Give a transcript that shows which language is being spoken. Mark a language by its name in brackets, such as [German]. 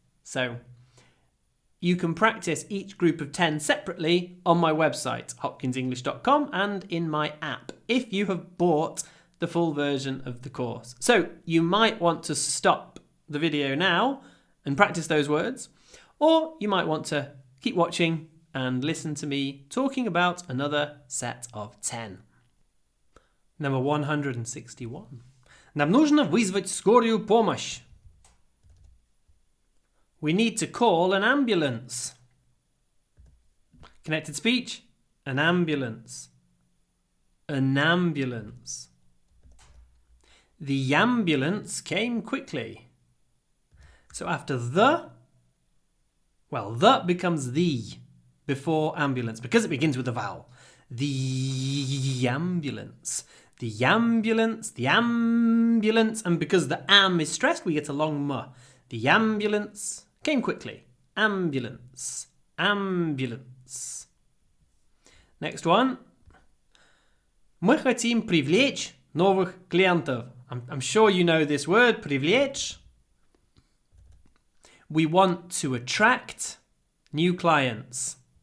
[English] So you can practice each group of 10 separately on my website, hopkinsenglish.com, and in my app, if you have bought the full version of the course. So you might want to stop the video now and practice those words, or you might want to keep watching and listen to me talking about another set of 10. Number 161. [Russian] Нам нужно вызвать скорую помощь. [English] We need to call an ambulance. Connected speech, an ambulance. An ambulance. The ambulance came quickly. So after the becomes the before ambulance because it begins with a vowel. The ambulance. The ambulance, the ambulance. And because the am is stressed, we get a long m. The ambulance came quickly. Ambulance, ambulance. Next one. [Russian] Мы хотим привлечь новых клиентов. [English] I'm sure you know this word, привлечь. We want to attract new clients.